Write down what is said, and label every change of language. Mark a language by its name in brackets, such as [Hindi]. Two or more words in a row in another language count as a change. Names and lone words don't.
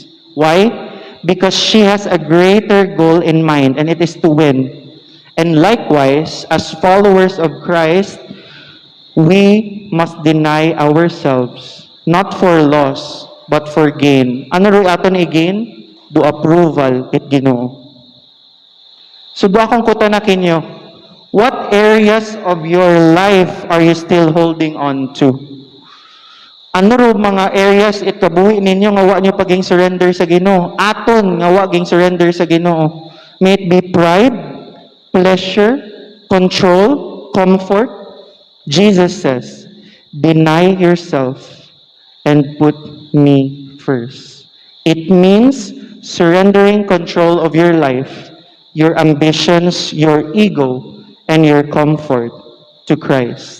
[English] Why? Because she has a greater goal in mind, and it is to win. And likewise, as followers of Christ, we must deny ourselves, not for loss, but for gain. [Aklanon] Ano rin aton i-gain? Do approval it Ginoo. So do akong kuta na kinyo, [English] what areas of your life are you still holding on to? [Aklanon] Ano ro mga areas it kabuhi ninyo nga wa nyo paging surrender sa Ginoo? Aton nga wa ging surrender sa Ginoo. [English] May it be pride, pleasure, control, comfort. Jesus says, deny yourself and put me first. It means surrendering control of your life, your ambitions, your ego, and your comfort to Christ.